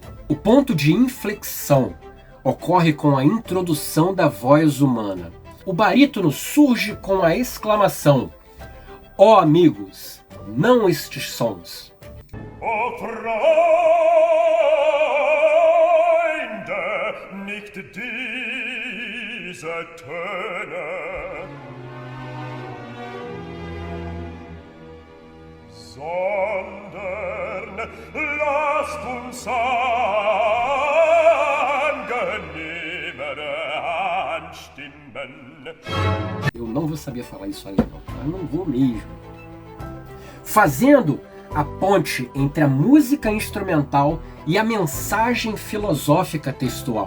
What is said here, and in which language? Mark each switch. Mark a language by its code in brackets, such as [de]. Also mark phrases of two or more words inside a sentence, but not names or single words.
[pt] O ponto de inflexão ocorre com a introdução da voz humana. O barítono surge com a exclamação: "Ó amigos, não estes sons." [de] nicht diese Töne, sondern lasst uns angenehmere anstimmen. [pt] Eu não vou saber falar isso alemão, eu não vou mesmo. Fazendo a ponte entre a música instrumental e a mensagem filosófica textual.